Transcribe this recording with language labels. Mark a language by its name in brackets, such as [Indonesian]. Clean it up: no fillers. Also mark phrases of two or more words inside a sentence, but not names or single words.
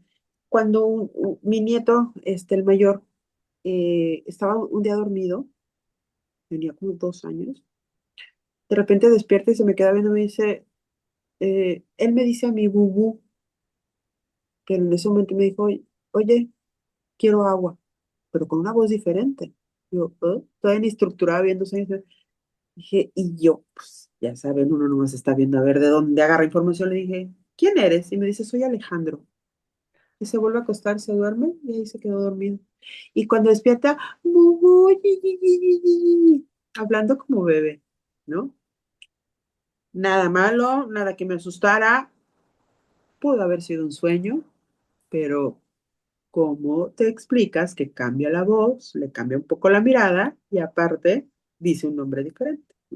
[Spanish] Cuando mi nieto, el mayor, estaba un día dormido, tenía como 2 años, de repente despierta y se me queda viendo y me dice, él me dice a mi bubú, pero en ese momento me dijo, oye, quiero agua, pero con una voz diferente. Yo, todavía ni estructurada viéndose. Dije, y yo, pues, ya saben, uno nomás está viendo a ver de dónde agarra información. Le dije, ¿quién eres? Y me dice, soy Alejandro. Y se vuelve a acostar, se duerme y ahí se quedó dormido. Y cuando despierta, "Bubú, yi, yi, yi, yi, yi", hablando como bebé, ¿no? Nada malo, nada que me asustara. Pudo haber sido un sueño, pero ¿cómo te explicas que cambia la voz, le cambia un poco la mirada y aparte dice un nombre diferente?